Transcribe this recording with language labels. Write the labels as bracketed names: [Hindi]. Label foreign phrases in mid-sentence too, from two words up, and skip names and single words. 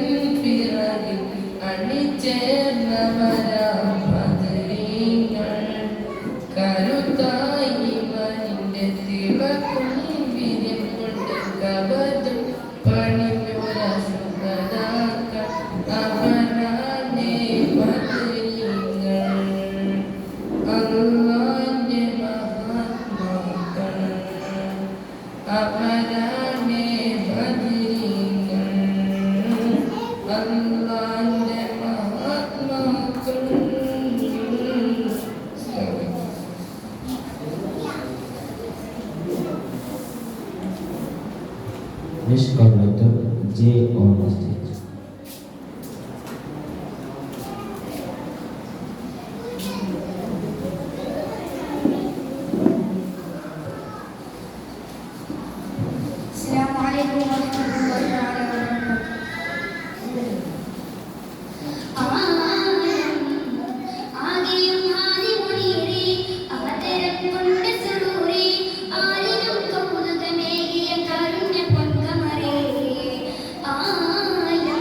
[Malayalam] പിറകിൽ അണിചേർന്നവരാം ബദരീങ്ങൾ കരുത്തായി ഈമാനിന്റെ തിളക്കും വീര്യം കൊണ്ട് കവചം പണിഞ്ഞൊര ശുഹദാക്കൾ അവരാണേ ബദരീങ്ങൾ അള്ളാന്റെ മഹാത്മാക്കൾ അവരാണേ ബദരീങ്ങൾ അള്ളാന്റെ മഹാത്മാക്കൾ. [English] Next coordinator J on the stage. [Arabic] السلام عليكم ورحمة الله تعالى وبركاته. [Malayalam] ആകെയും ആദി മുനീറി അവതരം കൊണ്ട് സുറൂറി ആരിലും കൗതുകമേകിയ കാരുണ്യ പൊൻകമറേ ആലം.